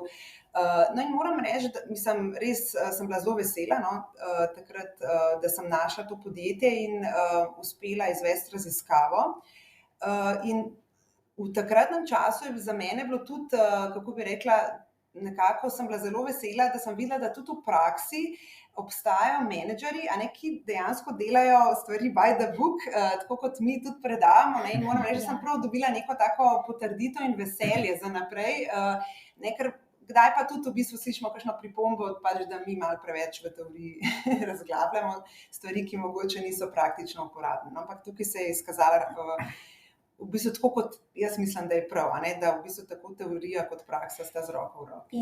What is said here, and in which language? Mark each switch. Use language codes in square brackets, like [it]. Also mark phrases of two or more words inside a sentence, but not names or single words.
[sl] No, in moram reči, da res sem bila zelo vesela, no, takrat, da sem našla to podjetje in uspela izvesti raziskavo. In v takratnem času je za mene bilo tudi, kako bi rekla, nekako sem bila zelo vesela, da sem videla, da tudi v praksi obstajajo menedžerji, a ne, ki dejansko delajo stvari [en] by the book, [sl] tako kot mi tudi predavamo, ne, in moram reči, da sem prav dobila neko tako potrditev in veselje za naprej, ne, ker kdaj pa tudi v bistvu slišimo kakšno pripombo, pač, da mi malo preveč v teoriji razglabljamo stvari, ki mogoče niso praktično uporabne. Ampak tukaj se je izkazala v bistvu tako, kot jaz mislim, da je prav, a ne, da v bistvu tako teorija kot praksa sta z roko v roki.